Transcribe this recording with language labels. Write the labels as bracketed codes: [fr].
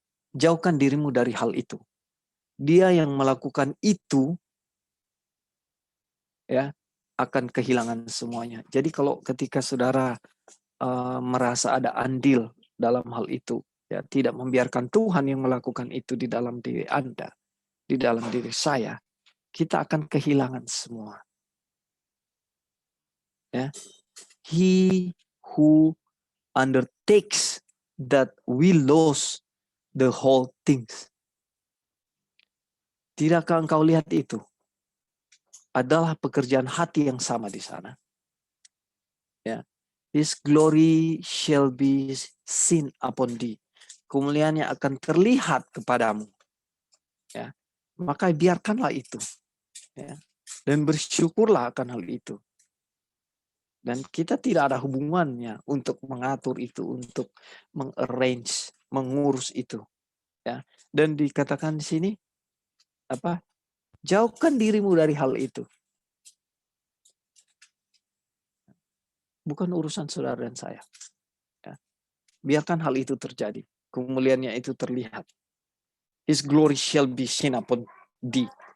[id] Jauhkan dirimu dari hal itu. Dia yang melakukan itu ya akan kehilangan semuanya. Jadi kalau ketika saudara merasa ada andil dalam hal itu, ya tidak membiarkan Tuhan yang melakukan itu di dalam diri Anda, di dalam diri saya, kita akan kehilangan semua. Ya. [en] He who undertakes that will lose the whole things. [id] Tidakkah engkau lihat itu? Adalah pekerjaan hati yang sama di sana. Ya. [en] His glory shall be seen upon thee. [id] Kemuliaannya akan terlihat kepadamu. Ya. Maka biarkanlah itu. Ya. Dan bersyukurlah akan hal itu. Dan kita tidak ada hubungannya untuk mengatur itu, untuk mengarrange, mengurus itu. Ya. Dan dikatakan di sini, jauhkan dirimu dari hal itu. Bukan urusan saudara dan saya. Ya. Biarkan hal itu terjadi. Kemuliaannya itu terlihat. [en] His glory shall be seen upon thee.